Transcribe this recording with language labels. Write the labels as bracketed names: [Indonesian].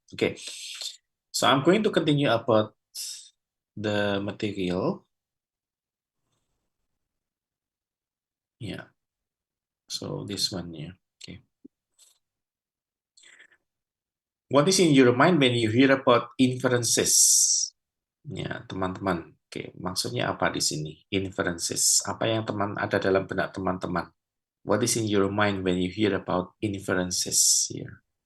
[English] Oke, so I'm going to continue about the material. Yeah, so this one ya. Okay. What is in your mind when you hear about inferences? [Indonesian] Ya, teman-teman. Oke, maksudnya apa di sini? Inferences. Apa yang ada dalam benak teman-teman? [English] What is in your mind when you hear about inferences here?